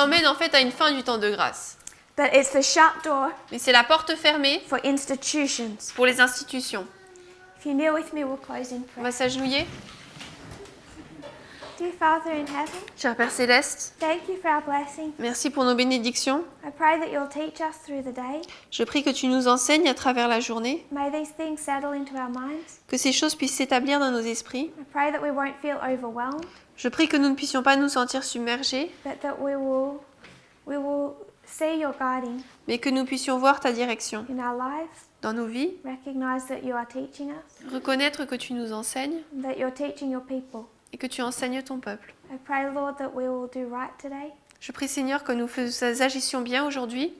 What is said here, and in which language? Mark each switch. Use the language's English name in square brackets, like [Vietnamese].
[French] emmène en fait à une fin du temps de grâce. [English] That it's the shut door [French] Mais c'est la porte fermée [English] for institutions. [French] pour les institutions. [English] If you kneel with me, we'll close in [French] On [English] prayer. [French] va s'agenouiller. [English] Dear Father in heaven, [French] Cher Père Céleste, [English] thank you for our blessing. [French] merci pour nos bénédictions. [English] I pray that you'll teach us through the day. [French] Je prie que tu nous enseignes à travers la journée, [English] May these things settle into our minds. [French] que ces choses puissent s'établir dans nos esprits. [English] I pray that we won't feel overwhelmed, [French] Je prie que nous ne puissions pas nous sentir submergés, [English] but that we will see your guiding [French] mais que nous puissions voir ta direction [English] in our lives, [French] dans nos vies, [English] recognize that you are teaching us, [French] reconnaître que tu nous enseignes [English] and that you're teaching your people. [French] et que tu enseignes ton peuple. [English] I pray, Lord, that we will do right today, [French] Je prie Seigneur que nous agissions bien aujourd'hui,